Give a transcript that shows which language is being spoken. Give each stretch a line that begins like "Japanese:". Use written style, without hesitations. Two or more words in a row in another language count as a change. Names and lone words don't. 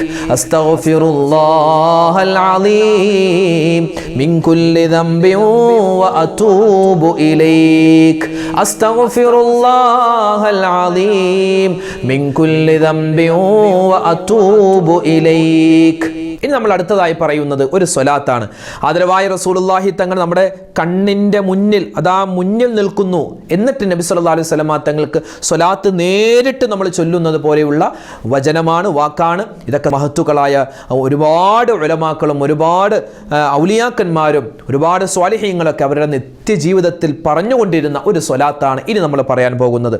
Arabic: أستغفر الله العظيم من كل ذنب وأتوب إليك. أستغفر الله العظيم من كل ذنب وأتوب إليك.
Malayalam: ഇനി നമ്മൾ അടുത്തതായി പറയുന്നത് ഒരു സ്വലാത്താണ്. ആദരവായ റസൂലുള്ളാഹി തങ്ങൾ നമ്മുടെ കണ്ണിൻ്റെ മുന്നിൽ, മുന്നിൽ നിൽക്കുന്നു. എന്നിട്ട് നബി
Arabic: صلى الله عليه وسلم
Malayalam: തങ്ങൾക്ക് സ്വലാത്ത് നേരിട്ട് നമ്മൾ ചൊല്ലുന്നത് പോലെയുള്ള വചനമാണ്, വാക്കാണ്. ഇതൊക്കെ മഹത്തുക്കളായ ഒരുപാട് ഉലമാക്കളും ഒരുപാട് ഔലിയാക്കന്മാരും ഒരുപാട് സ്വാലിഹീങ്ങളൊക്കെ അവരുടെ നിത്യജീവിതത്തിൽ പറഞ്ഞുകൊണ്ടിരുന്ന ഒരു സ്വലാത്താണ് ഇനി നമ്മൾ പറയാൻ പോകുന്നത്.